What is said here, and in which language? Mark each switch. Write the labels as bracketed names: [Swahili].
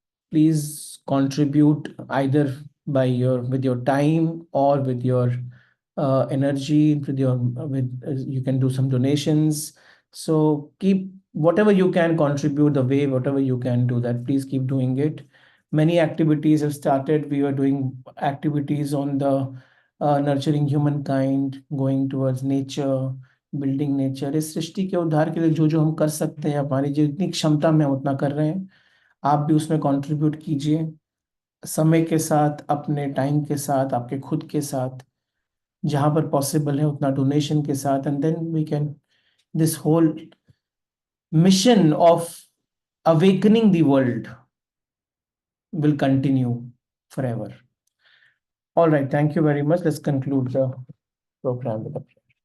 [English] Please contribute either with your time or with your energy, you can do some donations. So keep whatever you can contribute, the way whatever you can do that, please keep doing it. Many activities have started. We are doing activities on the nurturing humankind, going towards nature, building nature. [Hindi] इस सृष्टि के उद्धार के लिए जो जो हम कर सकते हैं, हमारी जितनी क्षमता में हम उतना कर रहे हैं. आप भी उसमें कंट्रीब्यूट कीजिए, समय के साथ, अपने टाइम के साथ, आपके खुद के साथ, जहां पर पॉसिबल है उतना डोनेशन के साथ. [English] And then we can, this whole mission of awakening the world will continue forever. All right, thank you very much. Let's conclude the program with a prayer.